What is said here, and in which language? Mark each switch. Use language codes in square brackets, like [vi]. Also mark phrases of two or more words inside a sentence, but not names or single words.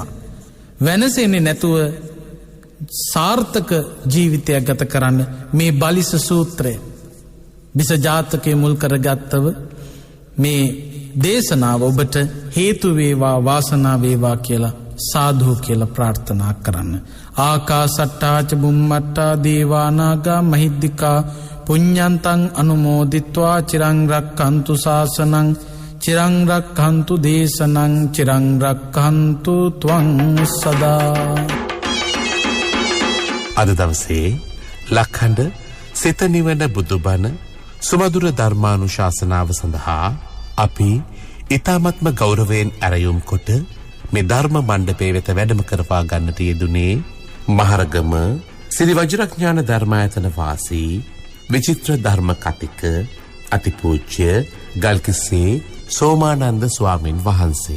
[si] වෙනසෙන්නේ නැතුව සාර්ථක ජීවිතයක් ගත කරන්න මේ බලිස සූත්‍රය විස ජාතකයේ මුල් කරගත්තව මේ දේශනාව ඔබට හේතු වේවා වාසනාව වේවා කියලා සාදු කියලා ප්‍රාර්ථනා කරන්න. [pi] ආකාසට්ටාච බුම්මට්ටා දේවානාගා මහිද්దికා පුඤ්ඤන්තං අනුමෝදිත්වා චිරං රක්ඛන්තු ශාසනං චිරං රක්ඛන්තු දේශනං චිරං රක්ඛන්තු ත්වං සදා. [si] අද දවසේ ලක්ඛණ්ඩ සිත නිවන බුදුබණ සුමధుර ධර්මානුශාසනාව සඳහා අපි ඊ타මත්ම ගෞරවයෙන් ආරයුම් කොට මේ ධර්ම මණ්ඩපයේ වෙත වැඩම කරවා ගන්නට යෙදුනේ මහරගම ශ්‍රී වජිරඥාන ධර්මායතන වාසී විචිත්‍ර ධර්ම කතික අතිපූජ්‍ය ගල්කිස්සේ සෝමානන්ද ස්වාමින් වහන්සේ.